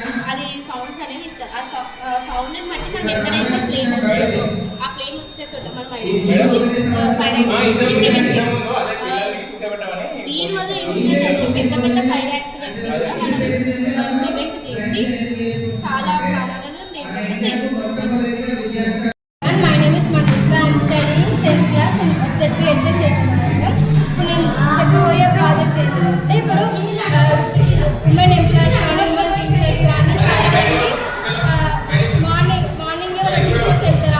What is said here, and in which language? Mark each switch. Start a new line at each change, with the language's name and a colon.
Telugu: అది సౌండ్స్ అనేది ఇస్తారు. ఆ సౌండ్ని బట్టి మనం ఎక్కడైతే ఫ్లేమ్ వచ్చిందో ఆ ఫ్లేమ్ వచ్చిన చోట మనం ఐడెంటిఫై ఫైర్ యాక్సిడెంట్స్ని ప్రివెంట్ చేయొచ్చు. దీనివల్ల యూజ్ ఏంటంటే పెద్ద ఫైర్ యాక్సిడెంట్స్ కూడా మనం ప్రివెంట్ చేసి చాలా ప్రాణాలను దీనివల్ల సేవ్ చేయొచ్చు.
English: My name is Manitra. I am studying 10th class in ZPHS.
Telugu: ఇప్పుడు నేను చెప్పబోయే ప్రాజెక్ట్ ఏంటంటే ఇప్పుడు ఉమెన్ ఎంప్లాయీస్ కానీ ఉమెన్ టీచర్స్ కానీ స్టార్ట్ అయ్యి మార్నింగ్ వాళ్ళకి తీసుకెళ్తారు.